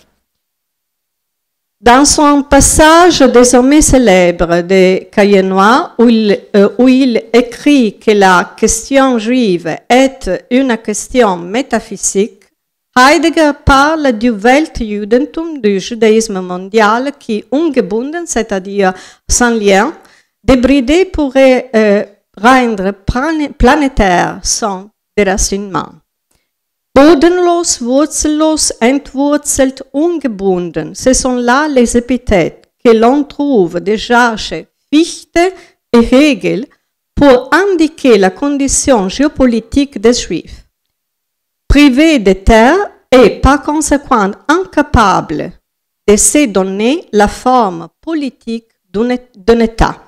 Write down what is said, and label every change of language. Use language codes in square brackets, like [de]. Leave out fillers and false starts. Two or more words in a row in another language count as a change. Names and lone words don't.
[fr] Dans son passage désormais célèbre des Cahiers noirs, où il écrit que la question juive est une question métaphysique, Heidegger parle du Weltjudentum, du judaïsme mondial qui ungebunden, c'est-à-dire sans lien, Débridé pourrait rendre planétaire son déracinement. [de] Bodenlos, wurzellos, entwurzelt, ungebunden, [fr] ce sont là les épithètes que l'on trouve déjà chez Fichte et Hegel pour indiquer la condition géopolitique des Juifs. Privés de terre et par conséquent incapables de se donner la forme politique d'un État.